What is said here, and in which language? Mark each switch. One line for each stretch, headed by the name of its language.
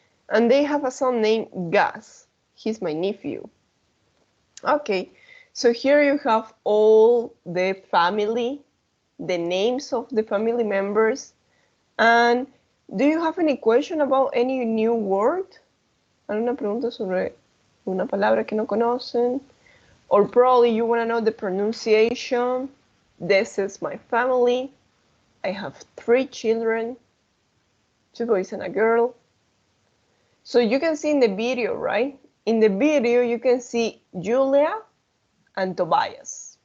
English: And they have a son named Gus. He's my nephew. Okay, so here you have all the family, the names of the family members. And do you have any question about any new word?
Spanish: ¿Alguna pregunta sobre una palabra que no conocen?
English: Or probably you want to know the pronunciation. This is my family. I have 3 children, 2 boys and a girl. So you can see in the video, right? In the video, you can see Julia and Tobias.